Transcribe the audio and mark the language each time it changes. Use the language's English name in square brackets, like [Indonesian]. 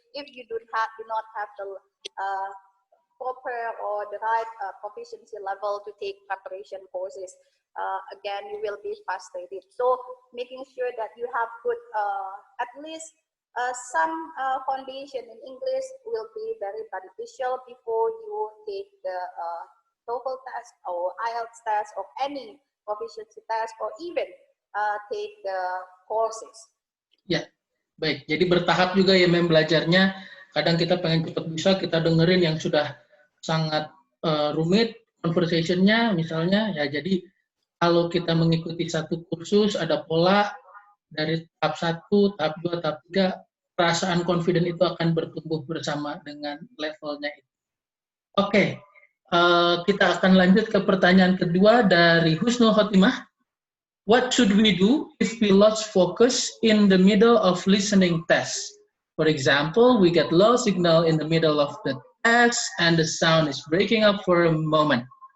[English] If you do not have the proper or the right proficiency level to take preparation courses, again, you will be frustrated. So making sure that you have good, at least some foundation in English will be very beneficial before you take the TOEFL test or IELTS test or any proficiency test or even take the courses. [Indonesian] Ya, baik. Jadi bertahap juga ya mem belajarnya. Kadang kita pengen cepat bisa, kita dengerin yang sudah sangat rumit conversation-nya misalnya. Ya, jadi kalau kita mengikuti satu kursus ada pola dari tahap 1, tahap 2, tahap 3, perasaan confident itu akan bertumbuh bersama dengan levelnya itu. Oke, kita akan lanjut ke pertanyaan kedua dari Husnul Khotimah. [English] What should we do if we lost focus in the middle of listening test? For example, we get low signal in the middle of the test and the sound is breaking up for a moment.